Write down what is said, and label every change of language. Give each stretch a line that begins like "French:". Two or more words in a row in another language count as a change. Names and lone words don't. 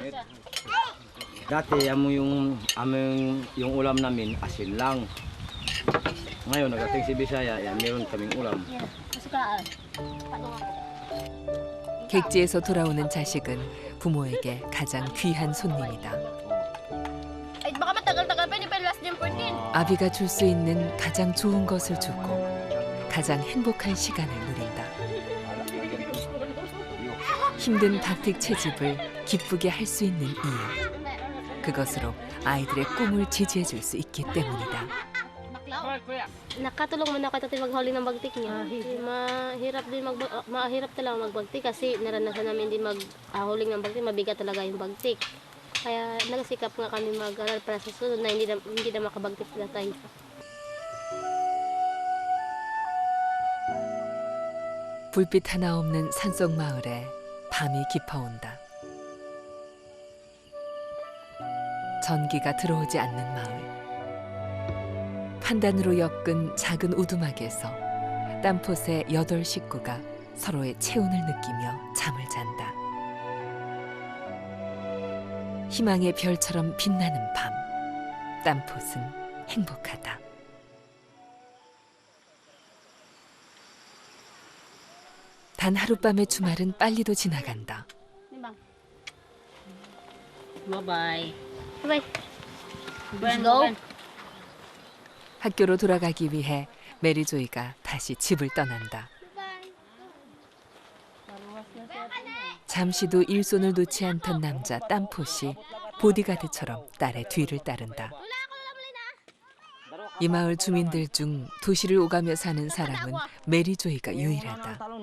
Filipino: Dati yung ulam namin asin lang. Ngayon nagating si Bisaya, yan meron kaming ulam.
Korean: 객지에서 돌아오는 자식은 부모에게 가장 귀한 손님이다.
Filipino: Ay, baka matagal-tagal pa, hindi pa
English: last June
Filipino: 14.
Korean: 아비가 줄 수 있는 가장 좋은 것을 주고 가장 행복한 시간을 누린다. 힘든 박틱 채집을 기쁘게 할 수 있는 이유. 그것으로 아이들의 꿈을 지지해 줄 수 있기 때문이다.
Filipino: Nakatulong man ako tatay maghuli ng bagtik niya. Mahirap talaga magbagtik kasi naranasan namin din maghuling ng bagtik, mabigat talaga yung bagtik. Kaya nagsikap nga kami mag-aral para sa sunod na hindi na makabagtik sila tayo.
Korean: 불빛 하나 없는 산속 마을에 밤이 깊어온다. 전기가 들어오지 않는 마을. 판단으로 엮은 작은 오두막에서 땀폿의 8 식구가 서로의 체온을 느끼며 잠을 잔다. 희망의 별처럼 빛나는 밤. 땀폿은 행복하다. 단 하룻밤의 주말은 빨리도 지나간다.
English: Bye-bye. Bye. Let's go.
Korean: 학교로 돌아가기 위해 메리조이가 다시 집을 떠난다. 잠시도 일손을 놓지 않던 남자 땀폿이 보디가드처럼 딸의 뒤를 따른다. 이 마을 주민들 중 도시를 오가며 사는 사람은 메리조이가 유일하다.